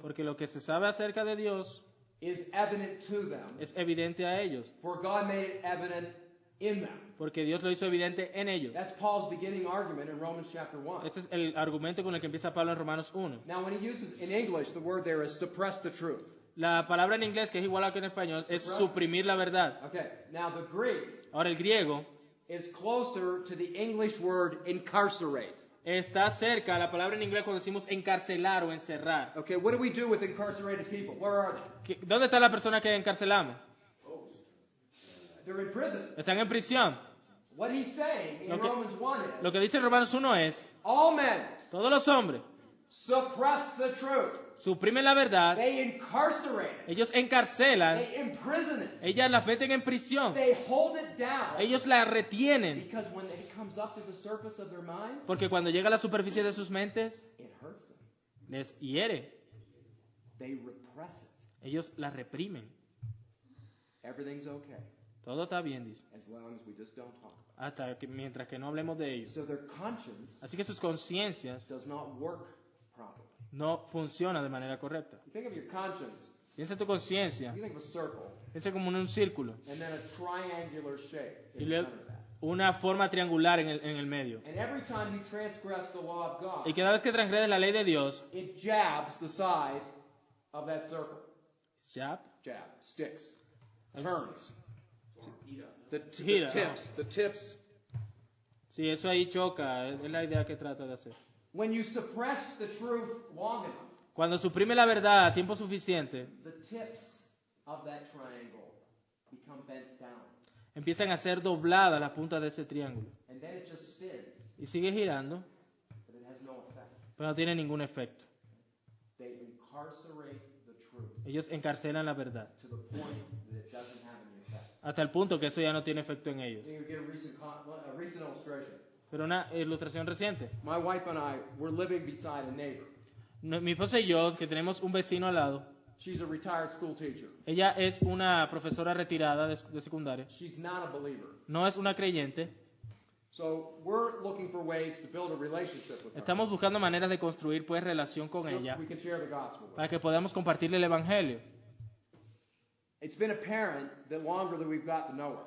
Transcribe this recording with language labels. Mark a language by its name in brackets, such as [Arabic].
[Spanish] Porque lo que se sabe acerca de Dios [English] is evident to them, [Spanish] es evidente a ellos. [English] for God made it evident in them. [Spanish] Porque Dios lo hizo evidente en ellos. [English] That's Paul's beginning argument in Romans chapter 1. [Spanish] Este es el argumento con el que empieza Pablo en Romanos 1. [English] Now, when he uses in English, the word there is suppress the truth. [Spanish] La palabra en inglés, que es igual a que en español, es suprimir la verdad. [English] Okay, now the Greek [Spanish] Ahora el griego [English] is closer to the English word incarcerate. [Spanish] Está cerca, la palabra en inglés cuando decimos encarcelar o encerrar. [English] Okay, what do we do with incarcerated people? Where are they? [Spanish] ¿Dónde está la persona que encarcelamos? [English] They're in prison. [Spanish] Están en prisión. [English] What he's saying in [Spanish] Lo que- [English] Romans 1 is, [Spanish] Lo que dice en Romanos 1 es, [English] all men [Spanish] todos los hombres [English] suppress the truth. [Spanish] suprimen la verdad, [English] They incarcerate it. [Spanish] ellos encarcelan, [English] They imprison it. [Spanish] ellas las meten en prisión, [English] They hold it down. [Spanish] ellos la retienen, [English] Because when it comes up to the surface of their minds, [Spanish] porque cuando llega a la superficie de sus mentes, [English] it hurts them. [Spanish] les hiere, [English] They repress it. [Spanish] ellos la reprimen. [English] Everything's okay [Spanish] Todo está bien, dice, [English] as long as we just don't talk about [Spanish] hasta que mientras que no hablemos de [English] it. [Spanish] ellos. [English] So their conscience [Spanish] Así que sus conciencias [English] does not work properly. [Spanish] no funcionan de manera correcta. [English] You think of your conscience, [Spanish] Piensa en tu conciencia, [English] you think of a circle, [Spanish] piensa como en un círculo [English] and then a triangular shape [Spanish] y [English] in the [Spanish] luego [English] center of that. [Spanish] una forma triangular en el medio. [English] And every time you transgress the law of God, [Spanish] Y cada vez que transgredes la ley de Dios, [English] it jabs the side of that circle. jab, Sticks, turns. The [Spanish] Gira, [English] tips. [Spanish] sí, eso ahí choca, es la idea que trata de hacer. [English] When you suppress the truth long enough, [Spanish] Cuando suprime la verdad a tiempo suficiente, [English] the tips of that triangle become bent down. [Spanish] empiezan a ser dobladas las puntas de ese triángulo. [English] And then it just spins, [Spanish] Y sigue girando, [English] but it has no effect. [Spanish] pero no tiene ningún efecto. [English] They incarcerate the truth [Spanish] Ellos encarcelan la verdad, [English] to the point that it doesn't have any effect. [Spanish] hasta el punto que eso ya no tiene efecto en ellos. [English] You get a recent illustration. [Spanish] Pero una ilustración reciente. [English] My wife and I were living beside a neighbor. [Spanish] Mi esposa y yo, que tenemos un vecino al lado, [English] She's a retired school teacher. [Spanish] ella es una profesora retirada de secundaria, [English] She's not a believer. [Spanish] no es una creyente. [English] So we're looking for ways to build a relationship with her. [Spanish] Estamos buscando maneras de construir pues relación con [English] So [Spanish] ella [English] we can share the gospel with her. [Spanish] para que podamos compartirle el evangelio. [English] It's been apparent that longer that we've got to know her.